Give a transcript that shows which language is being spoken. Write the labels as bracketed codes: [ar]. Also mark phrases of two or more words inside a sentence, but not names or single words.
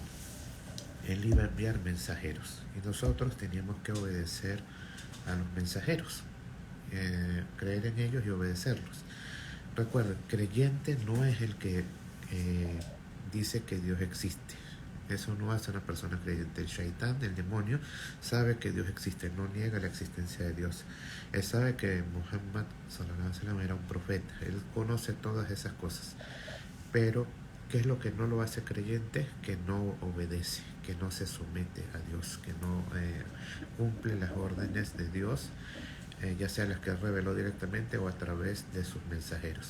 [es] Él iba a enviar mensajeros y nosotros teníamos que obedecer a los mensajeros, creer en ellos y obedecerlos. Recuerden, creyente no es el que dice que Dios existe. Eso no hace una persona creyente. El shaitán, el demonio, sabe que Dios existe, no niega la existencia de Dios. Él sabe que Muhammad [ar] صلى الله عليه وسلم [es] era un profeta. Él conoce todas esas cosas. Pero, ¿qué es lo que no lo hace creyente? Que no obedece, que no se somete a Dios, que no cumple las órdenes de Dios, ya sea las que reveló directamente o a través de sus mensajeros.